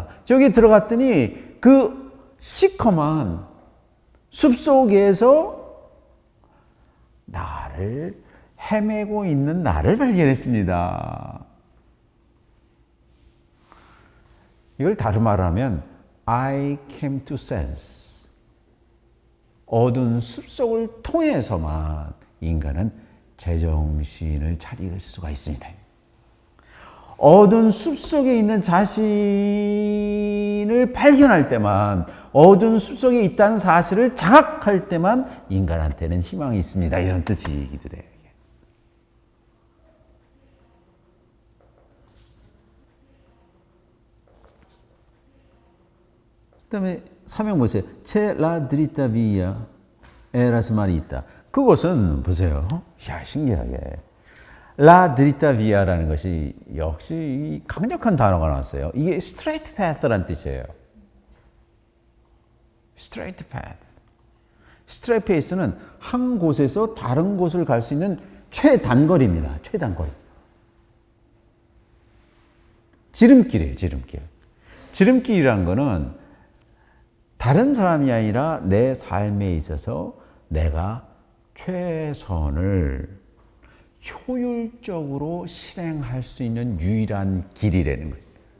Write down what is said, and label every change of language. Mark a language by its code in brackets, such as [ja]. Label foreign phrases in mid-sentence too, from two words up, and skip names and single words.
[ko] 지옥에 들어갔더니 그 시커먼 숲속에서 나를 헤매고 있는 나를 발견했습니다. 이걸 다른 말로 하면 [en] I came to sense. [ko] 어두운 숲속을 통해서만 인간은 제정신을 차릴 수가 있습니다. 어두운 숲속에 있는 자신을 발견할 때만, 어두운 숲속에 있다는 사실을 자각할 때만 인간한테는 희망이 있습니다. 이런 뜻이기도 해요. 그 다음에 사명 보세요. [it] C'è la dritta via e la smarrita. [ko] 그것은 보세요. 야, 신기하게. [it] La dritta via [ko] 라는 것이 역시 강력한 단어가 나왔어요. 이게 [en] straight path [ko] 라는 뜻이에요. [en] straight path. straight path [ko] 는 한 곳에서 다른 곳을 갈 수 있는 최단거리입니다. 최단거리. 지름길이에요, 지름길. 지름길이라는 거는 다른 사람이 아니라 내 삶에 있어서 내가 최선을 효율적으로 실행할 수 있는 유일한 길이라는 거죠.